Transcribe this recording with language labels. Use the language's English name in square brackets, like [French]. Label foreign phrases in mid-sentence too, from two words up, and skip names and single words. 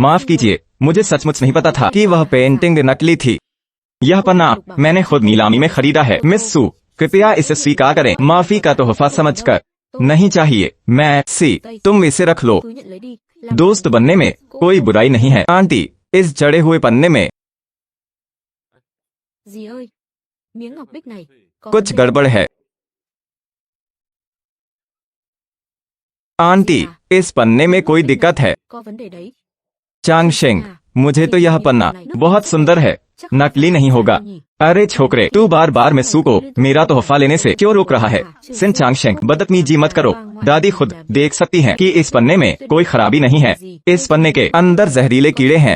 [Hindi] माफ कीजिए, मुझे सचमुच नहीं पता था कि वह पेंटिंग नकली थी। यह पन्ना मैंने खुद नीलामी में खरीदा है। मिस सू, कृपया इसे स्वीकार करें। माफी का तोहफा समझकर। नहीं चाहिए। मैं तुम इसे रख लो। दोस्त बनने में कोई बुराई नहीं है। आंटी, इस जड़े हुए पन्ने में [Vietnamese] Dì ơi, miếng ngọc bích này có [Hindi] कुछ [Vietnamese] vấn đề [Hindi] गड़बड़ है। आंटी, इस पन्ने में कोई दिक्कत है। [Vietnamese] có vấn đề đấy. [Hindi] चांगशेंग, मुझे तो यह पन्ना बहुत सुंदर है। नकली नहीं होगा। अरे छोकरे, तू बार बार मिस्सू को मेरा तोहफा लेने से क्यों रोक रहा है? सिन चांगशेंग, बदतमीजी मत करो। दादी खुद देख सकती हैं कि इस पन्ने में कोई खराबी नहीं है। इस पन्ने के अंदर जहरीले कीड़े हैं।